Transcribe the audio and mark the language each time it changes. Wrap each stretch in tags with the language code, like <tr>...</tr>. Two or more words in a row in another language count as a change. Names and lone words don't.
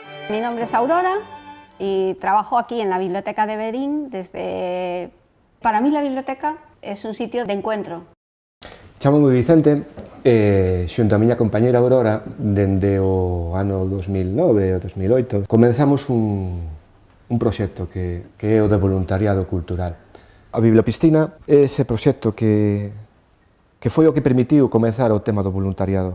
<es>Mi nombre es Aurora y trabajo aquí en la Biblioteca de Verín desde... Para mí la biblioteca es un sitio de encuentro.</es> <gl>Chámome Vicente e, xunto a miña compañeira Aurora, dende o ano 2009 ou 2008, comenzamos un proxecto que é o de voluntariado cultural. A Bibliopiscina é ese proxecto que foi o que permitiu comenzar o tema do voluntariado.</gl>